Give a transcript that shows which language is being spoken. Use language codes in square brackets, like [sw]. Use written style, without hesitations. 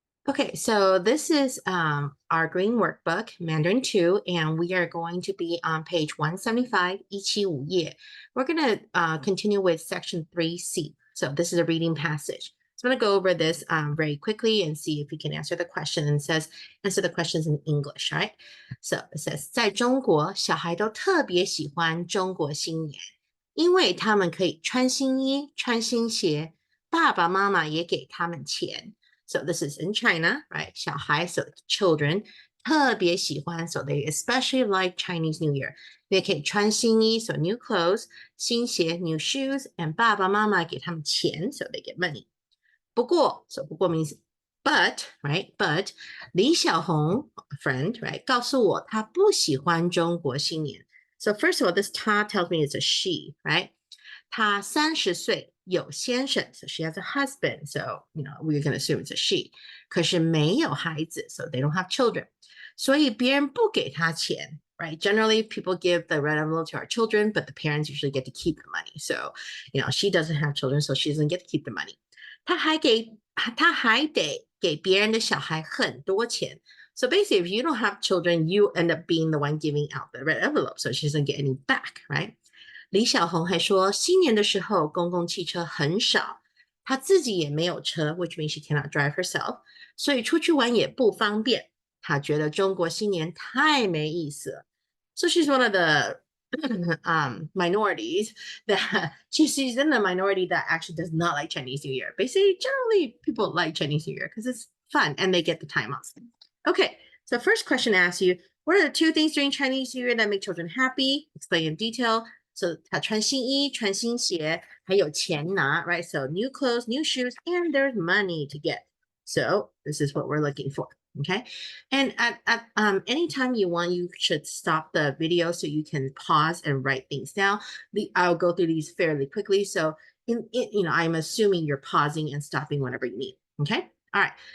[en] Okay, so this is our green workbook, Mandarin 2, and we are going to be on page 175, [zh] 175页. [en] We're going to continue with section 3C. So this is a reading passage. So I'm going to go over this very quickly and see if you can answer the question. And it says, answer the questions in English, right? [zh] So it says, 在中国，小孩都特别喜欢中国新年，因为他们可以穿新衣、穿新鞋，爸爸妈妈也给他们钱。 [en] So this is in China, right? [zh] 小孩, [en] so children, [zh] 特别喜欢, [en] so they especially like Chinese New Year. They [zh] 可以穿新衣, [en] so new clothes, [zh] 新鞋, [en] new shoes, and [zh] 爸爸妈妈给他们钱, [en] so they get money. [zh] 不过, [en] so 不过 means but, right? But 李小红 friend, right? [zh] 告诉我她不喜欢中国新年. [en] So first of all, this ta tells me it's a she, right? [zh] 她30岁，有先生 [en] so she has a husband, so we're going to assume it's a she. [zh] 可是没有孩子 [en] so they don't have children. [zh] 所以别人不给她钱 right? [en] Generally, people give the red envelope to our children, but the parents usually get to keep the money. So, she doesn't have children, so she doesn't get to keep the money. [zh] 他还得给别人的小孩很多钱. [en] So basically, if you don't have children, you end up being the one giving out the red envelope, so she doesn't get any back, right? [zh] 李小红还说，新年的时候公共汽车很少，她自己也没有车 [en] which means she cannot drive herself, [zh] 所以出去玩也不方便。她觉得中国新年太没意思了。 [en] So she's one of the minorities that she's in the minority that actually does not like Chinese New Year. Basically, generally people like Chinese New Year because it's fun and they get the time off. Okay, so first question asks you, what are the two things during Chinese New Year that make children happy? Explain in detail. [zh] So 他穿新衣，穿新鞋，还有钱拿, right? [en] So new clothes, new shoes, and there's money to get. So this is what we're looking for. Okay, and at anytime you want, you should stop the video so you can pause and write things down. I'll go through these fairly quickly. So I'm assuming you're pausing and stopping whenever you need. Okay, all right.